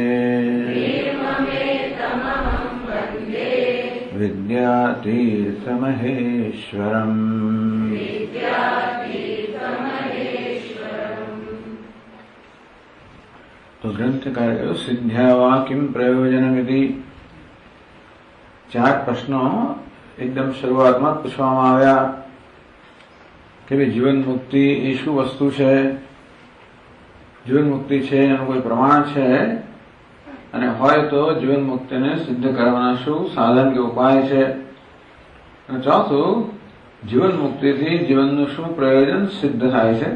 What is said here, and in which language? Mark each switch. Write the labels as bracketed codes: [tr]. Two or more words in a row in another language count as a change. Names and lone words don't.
[gu] विद्यातीर्थमहेश्वरम् तो [sa] ग्रंथकार सिद्ध्या वा किम प्रयोजनमिति [gu] 4 પ્રશ્નો એકદમ શરૂઆતમાં પૂછવામાં આવ્યા કે ભાઈ જીવન મુક્તિ એ શું વસ્તુ છે, જીવન મુક્તિ છે એનું કોઈ પ્રમાણ છે અને હોય તો જીવન મુક્તિને સિદ્ધ કરવાના શું સાધન કે ઉપાય છે, અને ચોથું જીવન મુક્તિથી જીવનનું શું પ્રયોજન સિદ્ધ થાય છે.